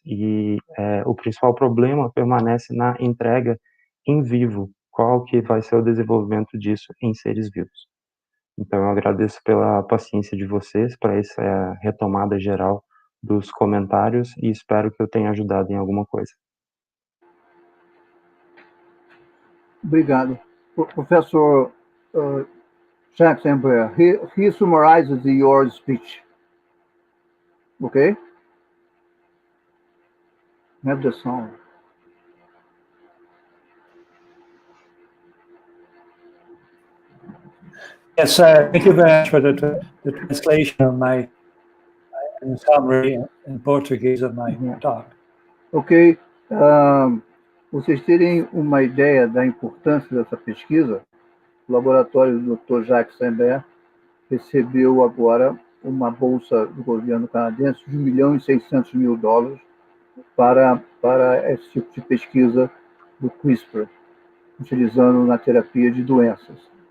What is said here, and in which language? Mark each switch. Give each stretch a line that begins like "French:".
Portuguese: E o principal problema permanece na entrega em vivo. Qual que vai ser o desenvolvimento disso em seres vivos? Então, eu agradeço pela paciência de vocês para essa retomada geral dos comentários e espero que eu tenha ajudado em alguma coisa. Obrigado.
English: Professor Jacques, he summarizes your speech. Okay? Have the sound. Yes, thank you very much for the translation of my summary in Portuguese of my talk. Ok.
Portuguese: Vocês terem uma ideia da importância dessa pesquisa, o laboratório do Dr. Jacques recebeu agora uma bolsa do governo canadense de $1,6 milhão para esse tipo de pesquisa do Crispr, utilizando na terapia de doenças.